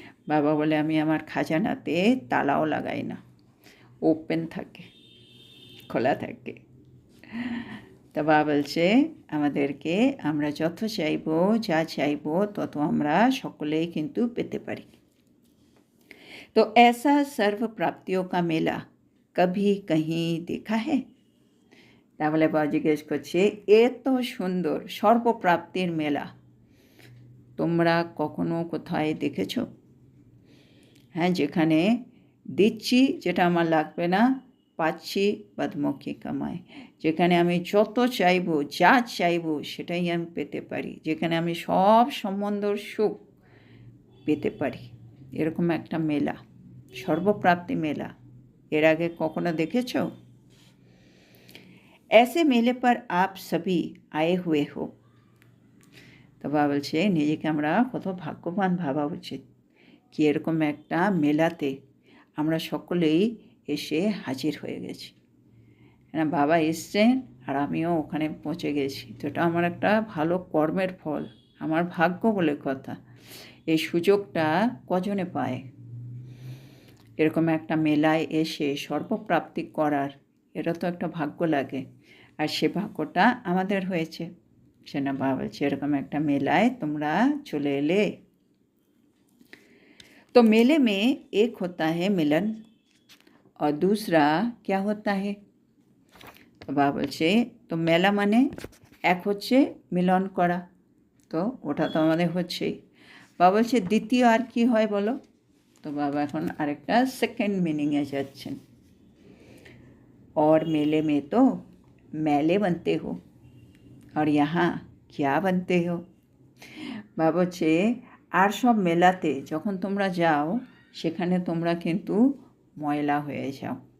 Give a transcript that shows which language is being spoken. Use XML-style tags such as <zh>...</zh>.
<bn>বাবা বলে আমি আমার খাজানাতে তালাও লাগাই না, ওপেন থাকে, খোলা থাকে। তা বাবা বলছে আমাদেরকে আমরা যত চাইবো যা চাইবো তত আমরা সকলেই কিন্তু পেতে পারি।</bn> <hi>তো ऐसा सर्व प्राप्तियों का मेला कभी कहीं देखा है?</hi> <bn>তাহলে বাবা জিজ্ঞেস করছে এত সুন্দর সর্বপ্রাপ্তির মেলা তোমরা কখনো কোথায় দেখেছো? হ্যাঁ, যেখানে দিচ্ছি যেটা আমার লাগবে না, পাচ্ছি বাদমুখী কামাই, যেখানে আমি যত চাইবো যা চাইবো সেটাই আমি পেতে পারি, যেখানে আমি সব সম্বন্ধর সুখ পেতে পারি, এরকম একটা মেলা, সর্বপ্রাপ্তি মেলা এর আগে কখনো দেখেছো?</bn> <hi>ऐसे मेले पर आप सभी आए हुए हो।</hi> <bn>তো বাবা বলছে নিজেকে আমরা কত ভাগ্যবান ভাবা উচিত কি এরকম একটা মেলাতে আমরা সকলেই এসে হাজির হয়ে গেছি। হ্যাঁ, বাবা এসছেন আর আমিও ওখানে পৌঁছে গেছি, তো এটা আমার একটা ভালো কর্মের ফল, আমার ভাগ্য বলে কথা। এই সুযোগটা কজনে পায়? এরকম একটা মেলায় এসে সর্বপ্রাপ্তি করার, এটা তো একটা ভাগ্য লাগে, আর সে ভাগ্যটা আমাদের হয়েছে। সে না বাবা বলছে এরকম একটা মেলায় তোমরা চলে এলে।</bn> <hi>तो मेले में एक होता है मिलन और दूसरा क्या होता है?</hi> <bn>তো বাবা বলছে তো মেলা মানে এক হচ্ছে মিলন করা, তো ওটা তো আমাদের হচ্ছেই। বাবা বলছে দ্বিতীয় আর কি হয় বলো? তো বাবা এখন আরেকটা সেকেন্ড মিনিংয়ে যাচ্ছেন।</bn> <hi>और मेले में तो मेले बनते हो और यहाँ क्या बनते हो?</hi> <bn>বাবা বলছে আর সব মেলাতে যখন তোমরা যাও সেখানে তোমরা কিন্তু ময়লা হয়ে যাও।</bn>